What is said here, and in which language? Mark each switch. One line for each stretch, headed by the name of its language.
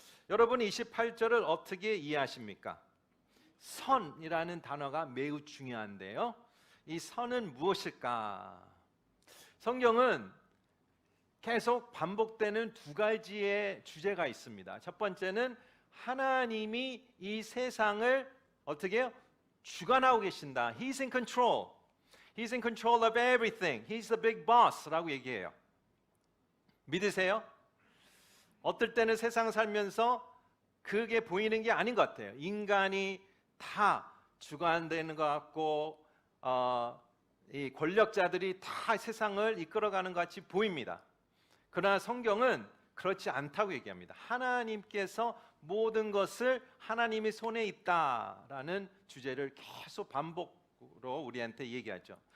Korean: 여러분 28절을 어떻게 이해하십니까? 선이라는 단어가 매우 중요한데요. 이 선은 무엇일까? 성경은 계속 반복되는 두 가지의 주제가 있습니다. 첫 번째는 하나님이 이 세상을 어떻게 해요? 주관하고 계신다.
English: He's in control. He's in control of everything. He's the big boss
Korean: 라고 얘기해요. 믿으세요? 어떨 때는 세상 살면서 그게 보이는 게 아닌 것 같아요. 인간이 다 주관되는 것 같고 이 권력자들이 다 세상을 이끌어가는 것 같이 보입니다. 그러나 성경은 그렇지 않다고 얘기합니다. 하나님께서 모든 것을 하나님의 손에 있다라는 주제를 계속 반복으로 우리한테 얘기하죠.